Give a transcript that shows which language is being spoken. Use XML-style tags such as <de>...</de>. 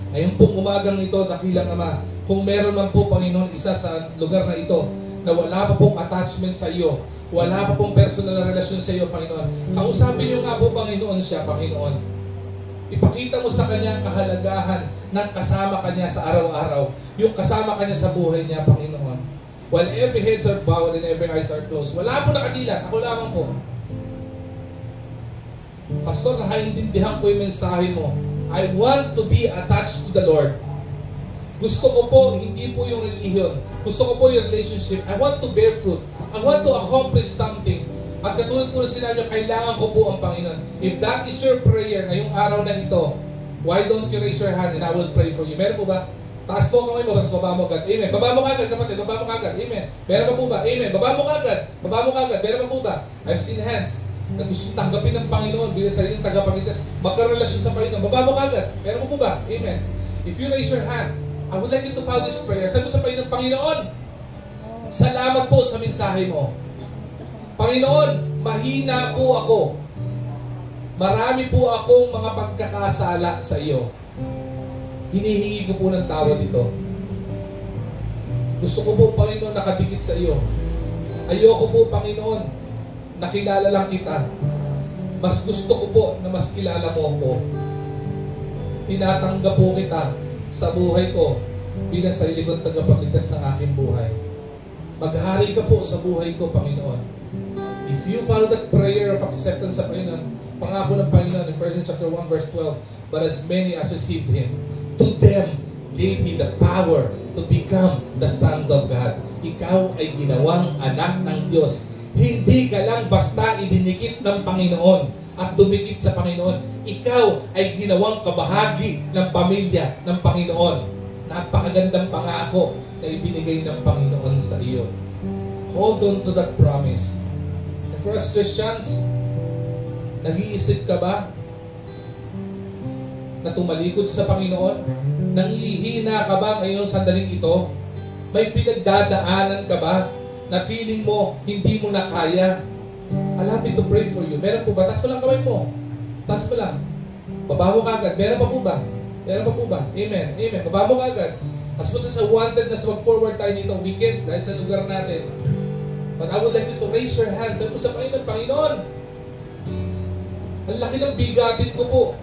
<tl>Ngayon pong umagang ito, dakilang Ama, kung meron man po, Panginoon, isa sa lugar na ito, na wala pa pong attachment sa iyo, wala pa pong personal na relasyon sa iyo, Panginoon, kausapin niyo nga po, Panginoon, siya, Panginoon. Ipakita mo sa kanya ang kahalagahan ng kasama kanya sa araw-araw. Yung kasama kanya sa buhay niya, Panginoon.</tl> <en>While every heads are bowed and every eyes are closed.</en> <tl>Wala po nakadilat. Ako lamang po. Pastor, nakaintindihan ko yung mensahe mo.</tl> <en>I want to be attached to the Lord.</en> <tl>Gusto ko po, hindi po yung religion. Gusto ko po yung relationship.</tl> <en>I want to bear fruit. I want to accomplish something.</en> <tl>At katulad po na sinabi, kailangan ko po ang Panginoon.</tl> <en>If that is your prayer</en> <tl>ngayong araw na ito,</tl> <en>why don't you raise your hand and I will pray for you?</en> <tl>Meron po ba? Taas po kamay mo, baba mo agad. Amen. Baba mo agad, kapatid. Baba mo agad. Amen. Meron pa po ba? Amen. Baba mo agad. Baba mo agad. Meron pa po ba?</tl> <en>I've seen hands</en> <tl>na gusto tanggapin ng Panginoon bilang sariling tagapagligtas, magkarelasyon sa Panginoon. Baba mo agad. Meron pa po ba? Amen.</tl> <en>If you raise your hand, I would like you to follow this prayer.</en> <tl>Sabi mo sa Panginoon, salamat po sa mensahe mo. Panginoon, mahina po ako. Marami po akong mga pagkakasala sa iyo. Hinihingi ko po ng tawad ito. Gusto ko po, Panginoon, nakadikit sa iyo. Ayoko po, Panginoon, nakilala lang kita. Mas gusto ko po na mas kilala mo ako. Tinatanggap po kita sa buhay ko bilang sarili kong tagapagligtas ng aking buhay. Maghari ka po sa buhay ko, Panginoon.</tl> <en>If you follow that prayer of acceptance</en> <tl>sa Panginoon, pangako ng Panginoon</tl> <en>in 1 chapter 1 verse 12, but as many as received Him, to them gave He the power to become the sons of God.</en> <tl>Ikaw ay ginawang anak ng Diyos. Hindi ka lang basta idinikit ng Panginoon at dumikit sa Panginoon. Ikaw ay ginawang kabahagi ng pamilya ng Panginoon. Napakagandang pangako na ibinigay ng Panginoon sa iyo.</tl> <en>Hold on to that promise. For us Christians,</en> <tl>nag-iisip ka ba na tumalikod sa Panginoon? Nangihina ka ba ngayon sandaling ito? May pinagdadaanan ka ba na feeling mo hindi mo na kaya?</tl> <en>Allow me to pray for you.</en> <tl>Meron po ba? Taas mo lang kamay mo. Taas mo lang. Baba mo kagad. Meron pa po ba? Meron pa po ba? Amen. Amen. Baba mo kagad.</tl> <en>As much as I wanted</en> <tl>na mag-forward tayo nitong weekend dahil sa lugar natin,</tl> <en>but I would like you to raise your hands.</en> <tl>Sabi mo sa Panginoon, Panginoon, ang laki ng bigatin ko po.</tl>